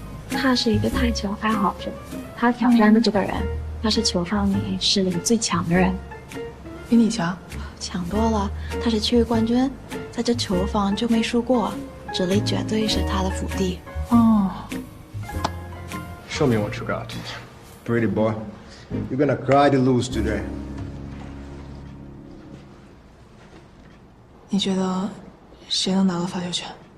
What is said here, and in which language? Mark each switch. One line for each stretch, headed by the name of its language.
Chinese: 他是一个台球爱好者，他挑战的这个人，他是球房里实力最强的人，比你强，强多了。他是区域冠军，在这球房就没输过，这里绝对是他的福地。哦。
English: Show me what you got. Pretty boy, you're gonna cry to lose today.
Chinese: 你觉得谁能拿到发球权？